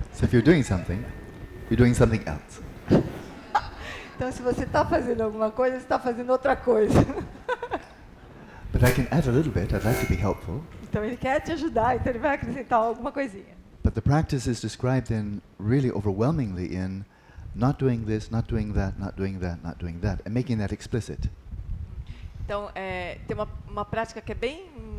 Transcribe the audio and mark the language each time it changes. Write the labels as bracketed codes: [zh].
[en] So if you're doing something else. [pt] Então, se você está fazendo alguma coisa, você está fazendo outra coisa. [en] But I can add a little bit. I'd like to be helpful. [pt] Então, ele quer te ajudar, então ele vai acrescentar alguma coisinha. [en] But the practice is described in really overwhelmingly in not doing this, not doing that, not doing that, not doing that, and making that explicit. [pt] Então, tem uma prática que é bem...